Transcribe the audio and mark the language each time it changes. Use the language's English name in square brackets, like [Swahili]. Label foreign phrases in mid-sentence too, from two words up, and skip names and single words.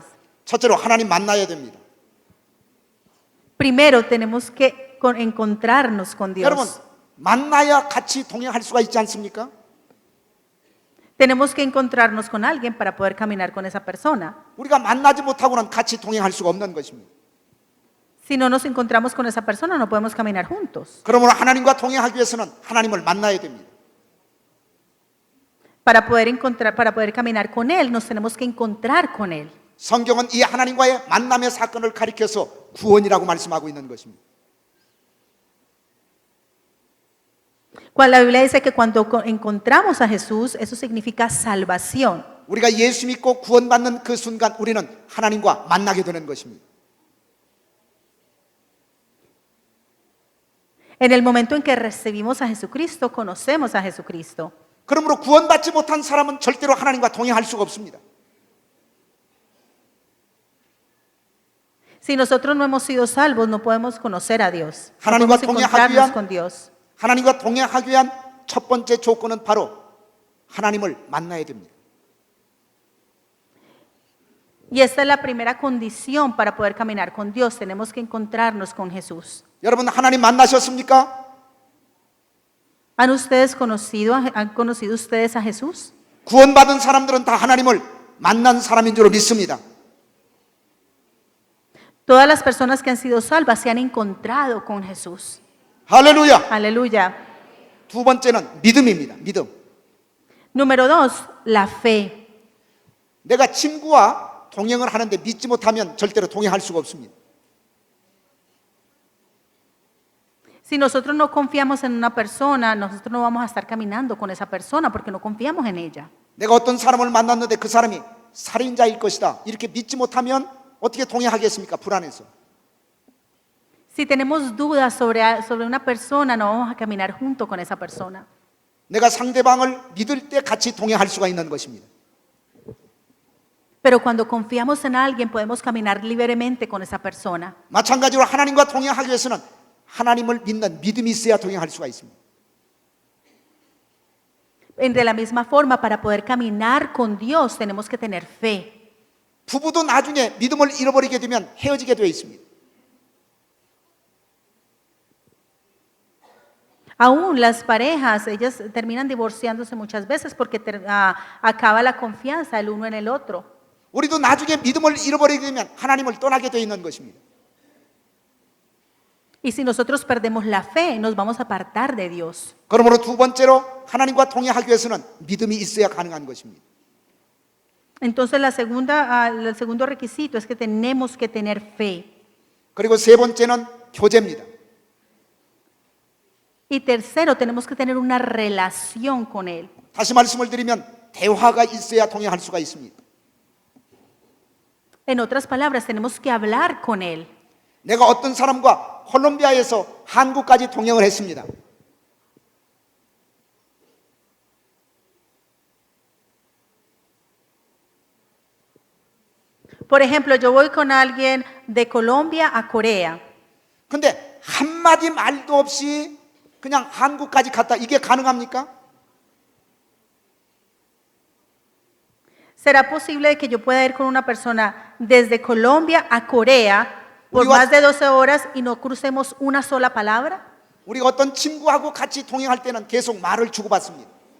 [Korean] 첫째로 하나님 만나야 됩니다. [Spanish] Primero tenemos que encontrarnos con [Korean] 여러분, [Spanish] Dios. [Korean] 만나야 같이 동행할 수가 있지 않습니까? [Spanish] Tenemos que encontrarnos con alguien para poder caminar con esa persona. [Korean] 우리가 만나지 못하고는 같이 동행할 수가 없는 것입니다. [Spanish] Si no nos encontramos con esa persona, no podemos caminar juntos. [Korean] 그러므로 하나님과 동행하기 위해서는 하나님을 만나야 됩니다. [Spanish] Para poder caminar con Él, nos tenemos que encontrar con Él. [Korean] 성경은 이 하나님과의 만남의 사건을 가리켜서 구원이라고 말씀하고 있는 것입니다. [Spanish] Cuando la Biblia dice que cuando encontramos a Jesús, eso significa salvación. [Korean] 우리가 예수 믿고 구원받는 그 순간 우리는 하나님과 만나게 되는 것입니다. [Spanish] En el momento en que recibimos a Jesucristo, conocemos a Jesucristo. [Korean] 그러므로 구원받지 못한 사람은 절대로 하나님과 동행할 수가 없습니다. [Spanish] Si nosotros no hemos sido salvos, no podemos conocer a Dios. No [Korean] 하나님과 [Spanish] podemos [Korean] 동행하기 [Spanish] encontrarnos [Korean] 위한 [Spanish] con Dios. [Korean] 하나님과 동행하기 위한 첫 번째 조건은 바로 하나님을 만나야 됩니다. [Spanish] Y esta es la primera condición para poder caminar con Dios. Tenemos que encontrarnos con Jesús. [Korean] 여러분 하나님 만나셨습니까? [Spanish] ¿Han conocido ustedes a Jesús? [Korean] 구원받은 사람들은 다 하나님을 만난 사람인 줄 믿습니다. [Spanish] Todas las personas que han sido salvas se han encontrado con Jesús. [Korean] 할렐루야. [Spanish] Aleluya. [Korean] 두 번째는 믿음입니다. 믿음. [Spanish] Número 2, la fe. [Korean] 내가 친구와 동행을 하는데 믿지 못하면 절대로 동행할 수가 없습니다. [Spanish] Si nosotros no confiamos en una persona, nosotros no vamos a estar caminando con esa persona porque no confiamos en ella. [Korean] 내가 어떤 사람을 만났는데 그 사람이 살인자일 것이다. 이렇게 믿지 못하면 어떻게 동행하겠습니까? 불안해서. [Spanish] Si tenemos dudas sobre una persona, no vamos a caminar junto con esa persona. [Korean] 내가 상대방을 믿을 때 같이 동행할 수가 있는 것입니다. [Spanish] Pero cuando confiamos en alguien, podemos caminar libremente con esa persona. [Korean] 마찬가지로 하나님과 동행하기 위해서는 하나님을 믿는 믿음이 있어야 동행할 수가 있습니다. [Spanish] De la misma forma, para poder caminar con Dios, tenemos que tener fe. [Korean] 부부도 나중에 믿음을 잃어버리게 되면 헤어지게 되어 있습니다. [Spanish] Aún las parejas, ellas terminan divorciándose muchas veces porque acaba la confianza el uno en el otro. [Korean] 우리도 나중에 믿음을 잃어버리게 되면 하나님을 떠나게 되어 있는 것입니다. [Spanish] Y si nosotros perdemos la fe, nos vamos a apartar de Dios. [Korean] 그러므로 두 번째로 하나님과 동행하기 위해서는 믿음이 있어야 가능한 것입니다. [Spanish] Entonces el segundo requisito es que tenemos que tener fe. [Korean] 그리고 세 번째는 교제입니다. [Spanish] Y tercero, tenemos que tener una relación con Él. [Korean] 다시 말씀을 드리면 대화가 있어야 동행할 수가 있습니다. [Spanish] En otras palabras, tenemos que hablar con Él. [Korean] 내가 어떤 사람과 콜롬비아에서 한국까지 동행을 했습니다. [Spanish] Por ejemplo, yo voy con alguien de Colombia a Corea. [Korean] 근데 한마디 말도 없이 그냥 한국까지 갔다 이게 가능합니까? [Spanish] ¿Será posible que yo pueda ir con una persona desde Colombia a Corea por [Korean] 우리와- [Spanish] más de 12 horas y no crucemos una sola palabra? [Korean] 우리가 어떤 친구하고 같이 동행할 때는 계속 말을 주고받습니다.